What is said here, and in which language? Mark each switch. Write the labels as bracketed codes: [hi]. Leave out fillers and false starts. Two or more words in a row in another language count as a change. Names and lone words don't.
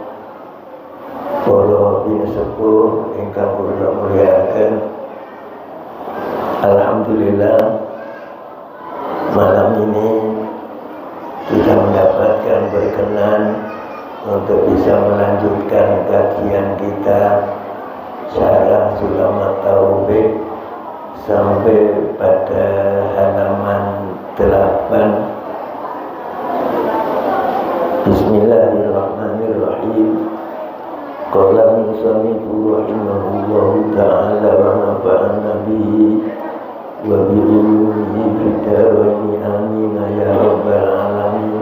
[jv] para binasepuh ingkang kula mulyakaken, alhamdulillah [id] malam ini kita mendapatkan berkenan untuk bisa melanjutkan kajian kita Syarah Sulamat Taufik sampai pada halaman 8. [ar] بسم الله الرحمن الرحيم. قال المصنف رحمه الله تعالى ونفعنا به وبعلومه في الدارين آمين يا رب العالمين.